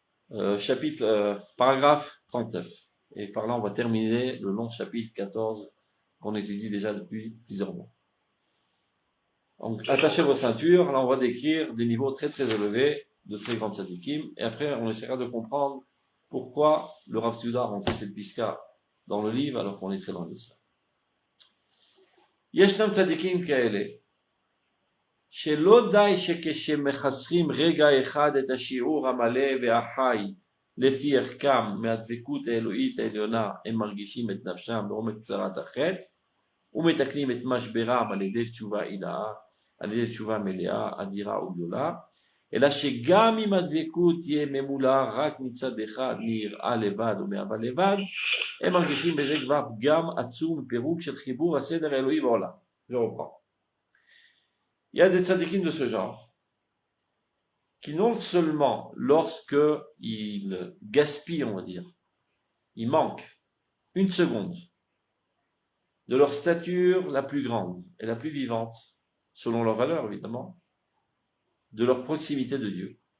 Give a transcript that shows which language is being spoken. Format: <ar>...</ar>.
<fr>Paragraphe 39. Et par là, on va terminer le long chapitre 14 qu'on étudie déjà depuis plusieurs mois. Donc, attachez vos ceintures. Là, on va décrire des niveaux très très élevés de très grandes tzadikim. Et après, on essaiera de comprendre pourquoi le Rav Tzouda a rentré cette piska dans le livre alors qu'on est très loin de ça.</fr> <he>Yeshnam tzadikim kaele. שלא די שכשמחסרים רגע אחד את השיעור המלא והחי לפי ערכם מהדבקות האלוהית העליונה הם מרגישים את נפשם בעומק צרת החטא ומתקנים את משברם על ידי תשובה עילאה, על ידי תשובה מלאה, אדירה וגדולה, אלא שגם אם הדבקות תהיה ממולאה רק מצד אחד מיראה לבד ומאהבה לבד, הם מרגישים בזה כבר פגם עצום ופירוק של חיבור הסדר האלוהי בעולם.</he> <fr>Je reprends. Il y a des tzadikim de ce genre qui non seulement lorsque ils gaspillent, on va dire, ils manquent une seconde de leur stature la plus grande et la plus vivante, selon leur valeur évidemment, de leur proximité de Dieu.</fr>